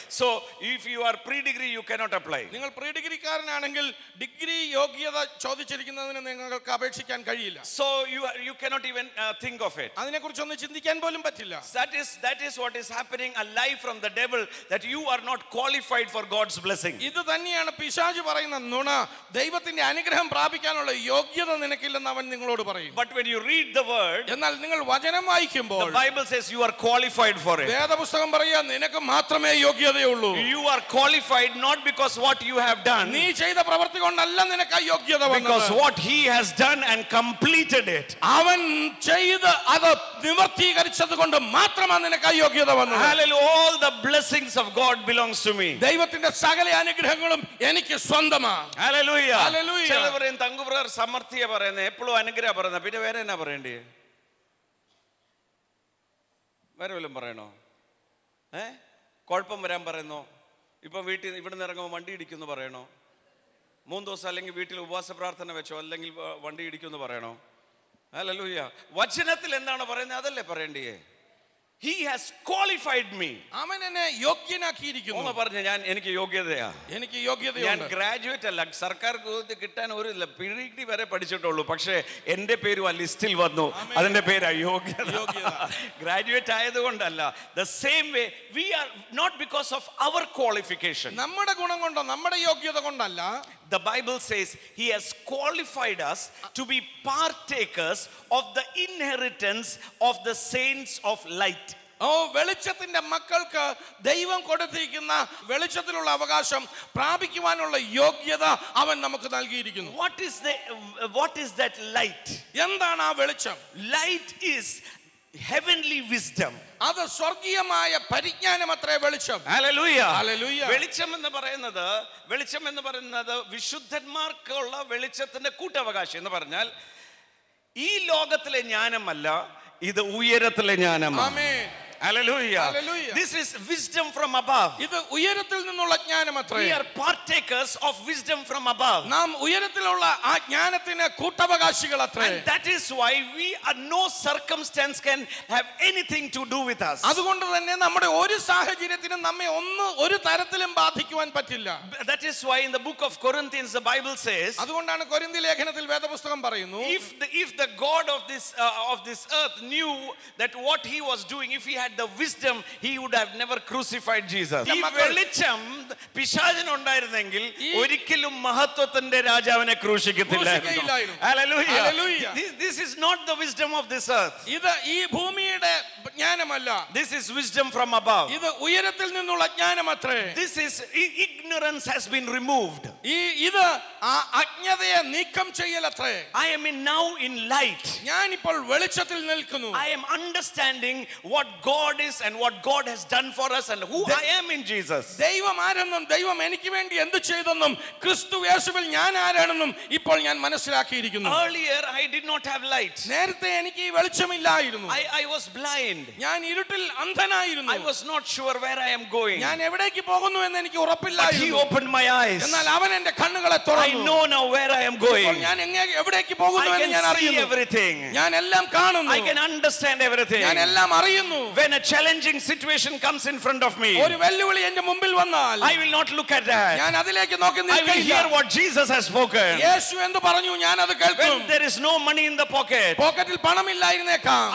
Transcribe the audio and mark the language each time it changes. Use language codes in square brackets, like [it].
[en] So if you are pre-degree, you cannot apply. [ml] നിങ്ങൾ pre ഡിഗ്രിക്കാരനാണെങ്കിൽ degree യോഗ്യത ചോദിച്ചിരിക്കുന്നതിന് നിങ്ങൾക്ക് അപേക്ഷിക്കാൻ കഴിയില്ല. [en] So you cannot even think of it. [ml] അതിനെക്കുറിച്ചൊന്നും ചിന്തിക്കാൻ പോലും പറ്റില്ല. [en] That is what is happening, a lie from the devil, that you are not qualified for God's blessing. [ml] ഇത് തന്നെയാണ് പിശാച് പറയുന്ന നുണ. ദൈവത്തിന്റെ അനുഗ്രഹം പ്രാപിക്കാനുള്ള യോഗ്യത നിനക്കില്ലെന്ന് അവൻ നിങ്ങളോട് പറയും. [en] But when you read the word, [ml] എന്നാൽ നിങ്ങൾ വചനം വായിക്കുമ്പോൾ [en] the Bible says you are qualified for it. [ml] വേദപുസ്തകം പറയാ നിനക്ക് മാത്രമേ യോഗ്യതയുള്ളൂ. [en] You are qualified not because what you have done, [ml] നീ ചെയ്ത പ്രവൃത്തി കൊണ്ടല്ല നിനക്ക് ആ യോഗ്യത വന്നത്. [en] because what he has done and completed it. [ml] അവൻ ചെയ്ത് അത് നിവർത്തീകരിച്ചത് കൊണ്ട് മാത്രമാണ് നിനക്ക് ആ യോഗ്യത വന്നത്. [en] Hallelujah. All the blessings of God belongs to me. [ml] ദൈവത്തിന്റെ സകല അനുഗ്രഹങ്ങളും എനിക്ക് സ്വന്തമാണ്. [en] Hallelujah. Hallelujah. [ml] ചില പറയും തങ്കു ബ്രദർ സമർത്ഥിയ പറയുന്നത്, എപ്പോഴും അനുഗ്രഹം പറയുന്നത്, പിന്നെ വേറെ എന്നാ പറയണ്ടേ? വേറെ വല്ലതും പറയണോ? കുഴപ്പം വരാൻ പറയുന്നോ? ഇപ്പം വീട്ടിൽ ഇവിടുന്ന് ഇറങ്ങുമ്പോൾ വണ്ടി ഇടിക്കുമെന്ന് പറയണോ? 3 ദിവസം അല്ലെങ്കിൽ വീട്ടിൽ ഉപവാസ പ്രാർത്ഥന വെച്ചോ, അല്ലെങ്കിൽ വണ്ടി ഇടിക്കുമെന്ന് പറയണോ? ഹല്ലേലൂയ. വചനത്തിൽ എന്താണ് പറയുന്നത് അതല്ലേ പറയണ്ടേ? [en] He has qualified me. [ml] അവൻ എന്നെ യോഗ്യനാക്കിയിരിക്കുന്നു. ഒന്ന് പറഞ്ഞു, ഞാൻ എനിക്ക് യോഗ്യതയാ. എനിക്ക് ഞാൻ യോഗ്യതയുണ്ട്. ഗ്രാജുവേറ്റ് അല്ല, സർക്കാർ കിട്ടാൻ ഒരു PhD വരെ പഠിച്ചിട്ടുള്ളൂ. പക്ഷേ എന്റെ പേരും ആ ലിസ്റ്റിൽ വന്നു. അതിന്റെ പേര് അയോഗ്യത. Graduate ആയതുകൊണ്ടല്ല. [en] The same way we are not because of our qualification. [ml] നമ്മുടെ ഗുണം കൊണ്ടോ നമ്മുടെ യോഗ്യത കൊണ്ടല്ല. [en] The Bible says he has qualified us to be partakers of the inheritance of the saints of light. [ml] വെളിച്ചത്തിന്റെ മക്കൾക്ക് ദൈവം കൊടുത്തിരിക്കുന്ന വെളിച്ചത്തിലുള്ള അവകാശം പ്രാപിക്കുവാനുള്ള യോഗ്യത അവൻ നമുക്ക് നൽകിയിരിക്കുന്നു. [en] What is that light? [ml] എന്താണ് ആ വെളിച്ചം? [en] Light is heavenly wisdom. [ml] അത് സ്വർഗീയമായ പരിജ്ഞാനമത്രേ വെളിച്ചം. [en] Hallelujah. Hallelujah. [ml] വെളിച്ചം എന്ന് പറയുന്നത് വിശുദ്ധന്മാർക്കുള്ള വെളിച്ചത്തിന്റെ കൂട്ടവകാശം എന്ന് പറഞ്ഞാൽ ഈ ലോകത്തിലെ ജ്ഞാനമല്ല, ഇത് ഉയരത്തിലെ ജ്ഞാനമാണ്. ആമേൻ. [en] Hallelujah. Hallelujah. This is wisdom from above. [ml] ഇത് ഉയരത്തിൽ നിന്നുള്ള ജ്ഞാനമത്രേ. [en] We are partakers of wisdom from above. [ml] നാം ഉയരത്തിലുള്ള ആ ജ്ഞാനത്തിന് കൂട്ടവകാശികളത്രേ. [en] And that is why no circumstance can have anything to do with us. [ml] അതുകൊണ്ട് തന്നെ നമ്മുടെ ഒരു സാഹചര്യത്തിനും നമ്മെ ഒരു തരത്തിലും ബാധിക്കുവാൻ പറ്റില്ല. [en] That is why in the book of Corinthians the Bible says, [ml] അതുകൊണ്ടാണ് കൊരിന്തി ലേഖനത്തിൽ വേദപുസ്തകം പറയുന്നു, [en] if the God of this earth knew that what he was doing, if he had the wisdom, he would have never crucified Jesus. [ml] ഈ വെളിച്ചം പിശാചിനുണ്ടായിരുന്നെങ്കിൽ ഒരിക്കലും മഹത്വത്തിന്റെ രാജാവിനെ ക്രൂശിക്കത്തില്ലായിരുന്നു. [en] Hallelujah. This is not the wisdom of this earth. [ml] ഇത് ഈ ഭൂമിയുടെ ജ്ഞാനമല്ല. [en] This is wisdom from above. [ml] ഇത് ഉയരത്തിൽ നിന്നുള്ള ജ്ഞാനമത്രേ. [en] This is ignorance has been removed. [ml] ഇത് ആ അജ്ഞതയെ നീക്കം ചെയ്യലത്രേ. [en] I am now in light. [ml] ഞാൻ ഇപ്പോൾ വെളിച്ചത്തിൽ നിൽക്കുന്നു. [en] I am understanding what God is and what God has done for us and who I am in Jesus. [ml] ദൈവം ആരെന്നും ദൈവം എനിക്ക് വേണ്ടി എന്ത് ചെയ്തെന്നും ക്രിസ്തു യേശുവിൽ ഞാൻ ആരാണെന്നും ഇപ്പോൾ ഞാൻ മനസ്സിലാക്കിയിരിക്കുന്നു. [en] Earlier I did not have light. [ml] നേരത്തെ എനിക്ക് ഈ വെളിച്ചമില്ലായിരുന്നു. [en] I was blind. [ml] ഞാൻ ഇരുട്ടിൽ അന്ധനായിരുന്നു. [en] I was not sure where I am going. [ml] ഞാൻ എവിടേക്ക് പോകുന്നു എന്ന് എനിക്ക് ഉറപ്പില്ലായിരുന്നു. [en] He opened my eyes. [ml] എന്നാൽ അവൻ എൻ്റെ കണ്ണുകളെ തുറന്നു. [en] I know now where I am going. [ml] ഞാൻ എവിടേക്ക് പോകുന്നു എന്ന് ഞാൻ അറിയുന്നു. [en] Everything. [ml] ഞാൻ എല്ലാം കാണുന്നു. [en] I can understand everything. [ml] ഞാൻ എല്ലാം അറിയുന്നു. [en] When a challenging situation comes in front of me, [ml] ഒരു വെല്ലുവിളി എൻ്റെ മുമ്പിൽ വന്നാൽ [en] I will not look at that. [ml] ഞാൻ അതിലേക്ക് നോക്കി [en] I will [ml] നിൽക്കില്ല. [en] hear what Jesus has spoken. [ml] യേശു എന്തു പറഞ്ഞു ഞാൻ അത് കേൾക്കും. [en] When there is no money in the pocket, [ml] പോക്കറ്റിൽ പണമില്ലായിരുന്നേക്കാം.